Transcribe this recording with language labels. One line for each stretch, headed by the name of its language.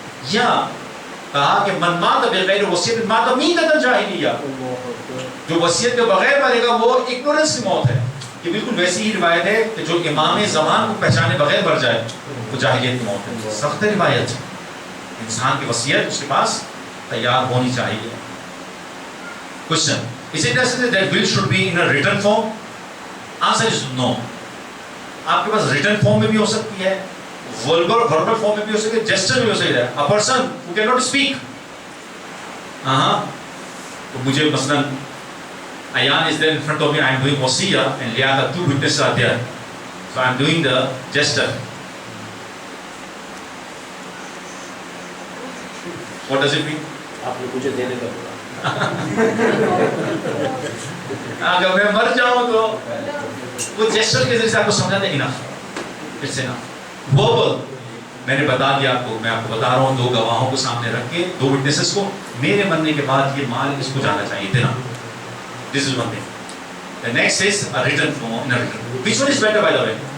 Urdu: یا کہا کہ
Arabic: من مات بغیر وصیت مات میتۃ جاہلیہ،
Urdu: جو وصیت کے بغیر مرے گا وہ اگنورنس کی موت ہے. یہ بالکل ویسی ہی روایت ہے کہ جو امام زمان کو پہچانے بغیر مر جائے وہ جاہلیت کی موت ہے. سخت روایت. انسان کی وصیت اس کے پاس تیار ہونی چاہیے.
English: Question: Is it necessary that will should be in a written form? Answer is no.
Urdu: آپ کے پاس written form میں بھی ہو سکتی ہے، verbal form میں بھی ہو سکتی ہے، gesture میں بھی ہو سکتی ہے.
English: A person who cannot speak.
Urdu: تو مجھے مثلاً
English: Ayan is there in front of me, I am doing wasiyah and liada, 2 witnesses are there. So I am doing the gesture. What does it mean?
Urdu: آپ نے مجھے دینے کا بولا. اگر میں مر جاؤں تو وہ جیسچر کے ذریعے سے آپ کو سمجھا دیں
English: Enough. It's enough.
Urdu: وربل میں نے بتا دیا آپ کو، میں آپ کو بتا رہا ہوں 2 گواہوں کو سامنے رکھ کے، 2 وٹنسز کو، میرے مرنے کے بعد یہ مال اس کو جانا چاہیے اتنا.
English: This is one thing. The next is a written form. Which one is better, by the way?